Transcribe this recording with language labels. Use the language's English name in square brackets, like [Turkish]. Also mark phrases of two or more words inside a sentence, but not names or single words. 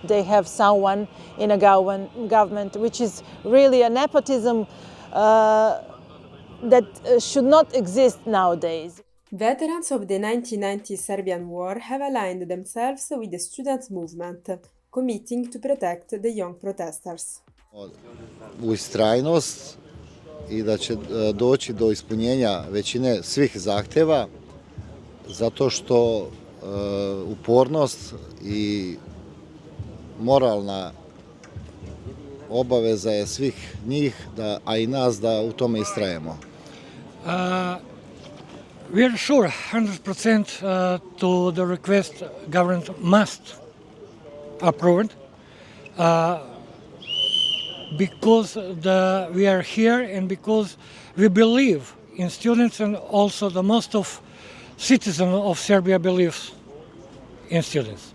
[English] They have someone in a government, which is really a nepotism that should not exist nowadays. Veterans of the 1990 Serbian war have aligned themselves with the student movement, committing to protect the young protesters. [Serbian] Ustrajnost i da će doći do ispunjenja većine svih zahtjeva, zato što upornost i moralna obaveza je svih njih, a i nas da u tome istrajemo. [English] We are sure 100% to the request government must approve it. Because we are here and because we believe in students, and also the most of citizens of Serbia believes in students.